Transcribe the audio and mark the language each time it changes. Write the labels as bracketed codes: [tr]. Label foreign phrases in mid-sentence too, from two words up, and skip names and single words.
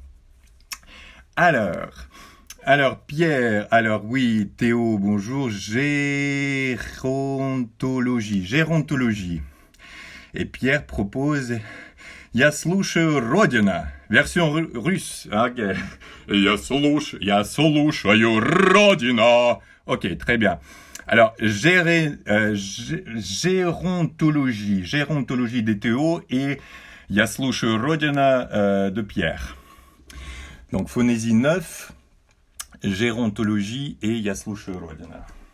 [fr] Alors Pierre, oui, Théo, bonjour, gérontologie. Et Pierre propose Я слушаю Родина, version russe. Ok. Я слушаю Родина. Ok, très bien. Alors, gérontologie de Théo et Я слушаю Родина de Pierre. Donc, Phonésie 9. Gérontologie et Я слушаю Родина.